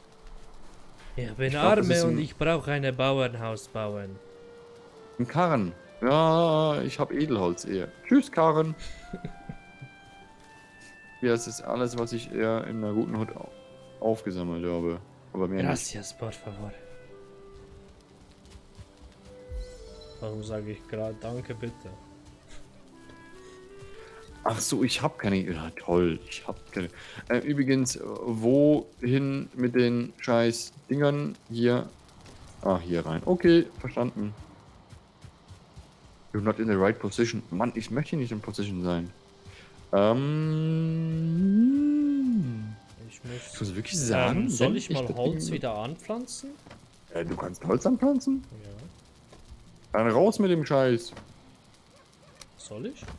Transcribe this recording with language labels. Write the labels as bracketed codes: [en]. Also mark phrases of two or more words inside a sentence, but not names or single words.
[de] Ich bin glaub, das arme ist und ein- ich brauche ein Bauernhaus bauen. Ein Karren. Ja, ich habe Edelholz eher. Tschüss, Karren. Ja, das ist alles, was ich eher in einer guten Hut aufgesammelt habe. Aber mehr nicht. [es] Gracias, por favor. [de] Warum sage ich gerade danke bitte? Ach so, ich habe keine. Ja, toll, ich habe keine. Übrigens, wohin mit den scheiß Dingern? Hier. Ah, hier rein. Okay, verstanden. [en] You're not in the right position. [de] Mann, ich möchte nicht in Position sein. Ich Ich muss wirklich sagen, soll wenn ich mal das Holz Ding- wieder anpflanzen? Du kannst Holz anpflanzen? Ja. Dann raus mit dem Scheiß. Soll ich?